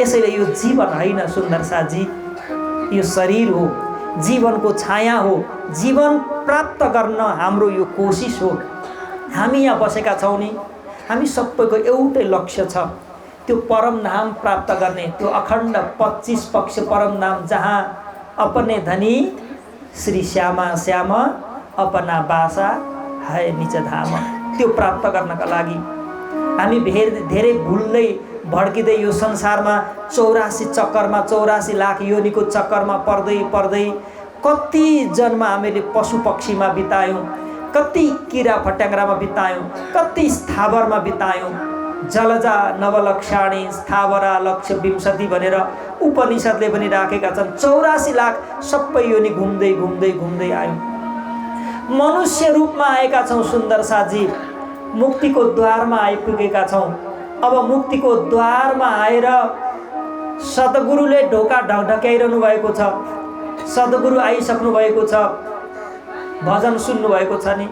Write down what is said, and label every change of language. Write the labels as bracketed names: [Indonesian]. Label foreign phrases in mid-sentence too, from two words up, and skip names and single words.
[Nepali] यसैले यो जीवन होइन सुन्दर साथी, यो शरीर हो, जीवनको छाया हो। जीवन प्राप्त गर्न हाम्रो यो कोसिस हो। हामी यहाँ बसेका छौँ नि, हामी सबैको एउटै लक्ष्य छ, त्यो परम धाम प्राप्त गर्ने, त्यो अखण्ड 25 पक्ष परम धाम, जहाँ [Hindi] अपने धनी श्री श्यामा श्याम अपना बासा है निज धाम, [Nepali] त्यो प्राप्त गर्नका लागि हामी धेरै भुल्दै भड्किँदै यो संसारमा 84 चक्करमा, 84 लाख योनिको चक्करमा पर्दै पर्दै कति जन्म हामीले पशु पक्षीमा बितायौँ, कति किरा फट्याङ्ग्रामा बितायौँ, कति स्थावरमा बितायौँ। [Sanskrit] जलजा नवलक्षाणी स्थावरा लक्ष्य विंशति [Nepali] भनेर उपनिषदले पनि राखेका छन्। 84 लाख सबै योनि घुम्दै घुम्दै घुम्दै आयौँ, मनुष्य रूपमा आएका छौँ सुन्दर साथी, मुक्तिको द्वारमा आइपुगेका छौँ। अब मुक्तिको द्वारमा आएर सद्गुरुले ढोका ढकढक्याइरहनु भएको छ, सद्गुरु आइसक्नु भएको छ, भजन सुन्नु भएको छ नि।